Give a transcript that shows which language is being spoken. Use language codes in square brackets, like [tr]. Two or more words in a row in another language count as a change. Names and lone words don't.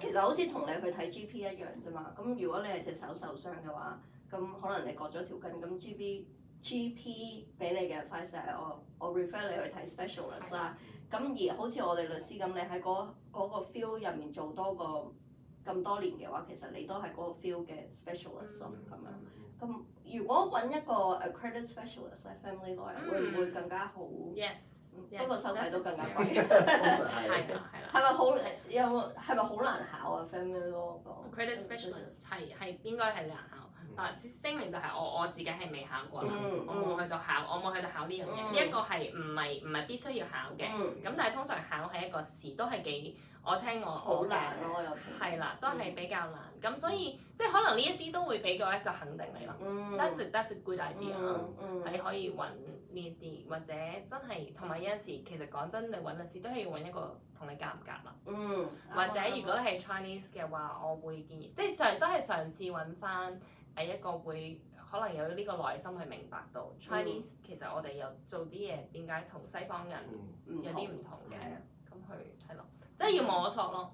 [yue] 其實好似同你去睇 GP 一樣啫嘛。咁如果你係隻手受傷嘅話，咁可能你割咗條筋，咁 GP 俾你嘅 advice 係我 refer 你去睇 specialist 啦。咁而好似我哋律師咁，你喺嗰個 field 入面做多個咁多年嘅話，其實你都係嗰個 field 嘅 specialist 咯。咁樣。咁如果揾一個 [en] accredited specialist [yue] 喺 [en] family lawyer， [yue] 會唔會更加好？ Yes。不過收費都更加貴。係啦。係咪好難考啊 [en] family law [yue] 個 [en] accredited specialist [yue] 係應該係難考。聲明就係我自己係未考過啦，我冇去到考呢樣嘢。呢一個係唔係必須要考嘅，咁但係通常考係一個試，都係幾我聽我好難咯，又係啦，都係比較難。咁所以即係可能呢一啲都會俾到一個肯定你咯。 [en] That's a good idea。 [yue] 你可以揾呢一啲，或者真係同埋有陣時，其實講真，你揾律師都係要揾一個同你夾唔夾啦。或者如果你係 Chinese 嘅話，我會建議即係都係嘗試揾翻。係一個會可能有呢個耐心去明白到 Chinese 其實我哋又做啲嘢點解同西方人有啲唔同嘅，咁去係咯，即係要摸索咯。